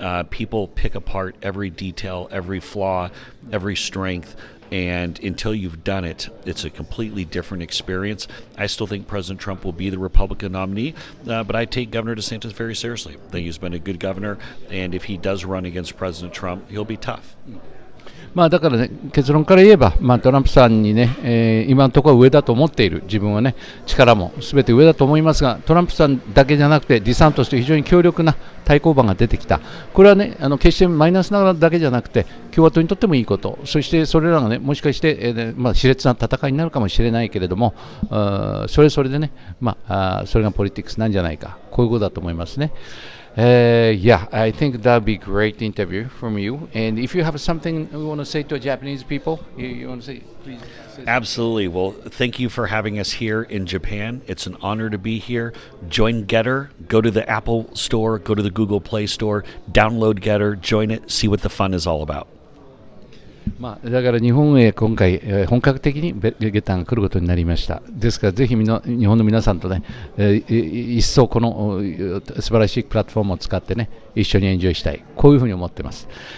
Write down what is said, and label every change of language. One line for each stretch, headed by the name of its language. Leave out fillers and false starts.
English: People pick apart every detail, every flaw, every strength, and until you've done it, it's a completely different experience. I still think President Trump will be the Republican nominee, but I take Governor DeSantis very seriously. I think he's been a good governor, and if he does run against President Trump, he'll be tough.
Japanese: だからね、結論から言えば、トランプさんにね、今のところ上だと思っている、自分はね、力もすべて上だと思いますが、トランプさんだけじゃなくて、ディサントスという非常に強力な対抗馬が出てきた、これはね、決してマイナスなだけじゃなくて、共和党にとってもいいこと、そしてそれらがね、もしかして、熾烈な戦いになるかもしれないけれども、それでね、それがポリティクスなんじゃないか、こういうことだと思いますね。
English: Yeah, I think that'd be a great interview from you. And if you have something you want to say to Japanese people, you want to say, please. Absolutely. Well, thank you for having us here in Japan. It's an honor to be here. Join Getter. Go to the Apple Store, go to the Google Play Store, download Getter, join it, see what the fun is all about.
Japanese: だから日本へ今回、本格的にゲタンが来ることになりました。ですからぜひ日本の皆さんとね、一層この素晴らしいプラットフォームを使ってね、一緒にエンジョイしたい。こういうふうに思ってます。